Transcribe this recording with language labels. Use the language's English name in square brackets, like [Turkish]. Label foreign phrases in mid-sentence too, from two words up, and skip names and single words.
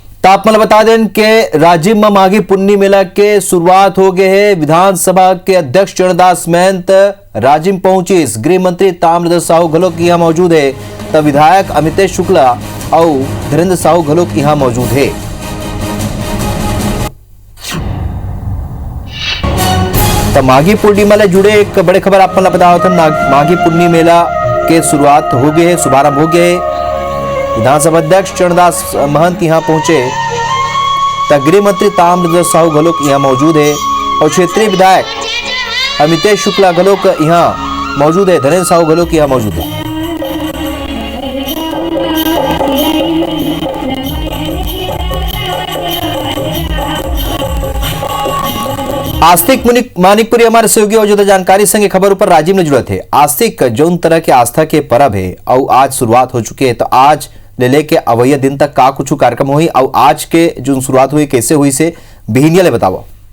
[Chhattisgarhi] आप मतलब बता दें कि राजीव में माघी पुन्नी मेला के शुरुआत हो गए है। विधानसभा के अध्यक्ष चरणदास महंत राजिम पहुंचे। गृह मंत्री ताम्रध्वज साहू घलोक यहाँ मौजूद है। तब विधायक अमितेश शुक्ला और धीरेन्द्र साहू घलोक यहाँ मौजूद है। तब माघी पूर्णिमा से जुड़े एक बड़े खबर आप बता माघी पुन्नी मेला के शुरुआत हो गए है, शुभारंभ हो गए। विधानसभा अध्यक्ष चरणदास महंत यहाँ पहुंचे। गृह मंत्री ताम्रध्वज साहू घलोक यहाँ मौजूद है और क्षेत्रीय विधायक अमितेश शुक्ला घलोक यहाँ मौजूद है। धीरेन्द्र साहू घलोक यहाँ मौजूद है। आस्तिक मानिकपुरी हमारे सहयोगी और जो जानकारी संगे खबर पर राजीव ने जुड़े थे। आस्तिक जौन तरह के आस्था के पर्व है और आज शुरुआत हो चुकी है, तो आज ले लेके अवैया दिन तक का कुछ कार्यक्रम हुई और आज के जो शुरुआत हुई कैसे हुई से बिहिनिया ले बताओ।